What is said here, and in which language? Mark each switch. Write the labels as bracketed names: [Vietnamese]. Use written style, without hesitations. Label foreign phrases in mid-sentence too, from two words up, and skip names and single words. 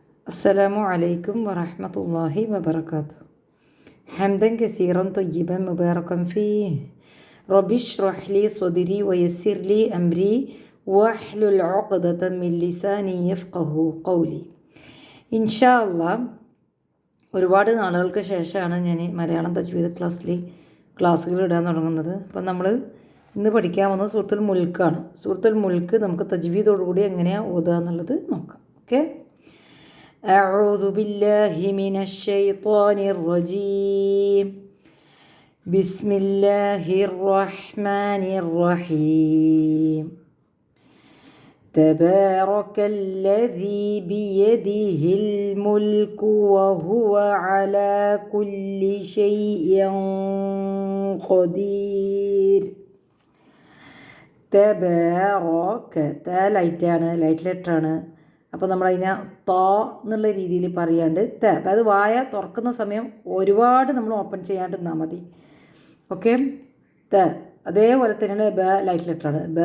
[Arabic] السلام عليكم ورحمة الله وبركاته. حمدا كثيرا طيبا مباركا فيه. رب اشرح لي صدري ويسر لي أمري واحلل عقدة من لساني يفقه قولي. إن شاء الله [Malayalam] ഒരുപാട് നാളുകൾക്ക് ശേഷമാണ് ഞാൻ മലയാളം തജ്വീദ് ക്ലാസ്സുകൾ ഇടാൻ തുടങ്ങുന്നത്. അപ്പം നമ്മൾ ഇന്ന് പഠിക്കാൻ വന്നത് സൂറത്തുൽ മുൽക്കാണ്. സൂറത്തുൽ മുൽക്ക് നമുക്ക് തജ്വീദോടുകൂടി എങ്ങനെയാണ് ഓതുക എന്നുള്ളത് നോക്കാം. ഓക്കെ. [Arabic] أعوذ بالله من الشيطان الرجيم. بسم الله الرحمن الرحيم. تبارك الذي بيده الملك وهو على كل شيء قدير. [Malayalam] തബാറക [English] light letter. [Malayalam] അപ്പോൾ നമ്മളതിനെ ത എന്നുള്ള രീതിയിൽ പറയാണ്ട് അതായത് വായ തുറക്കുന്ന സമയം ഒരുപാട് നമ്മൾ ഓപ്പൺ ചെയ്യാണ്ട് നിന്നാൽ മതി. ഓക്കെ. അതേപോലെ തന്നെയാണ് ബ [English] light letter.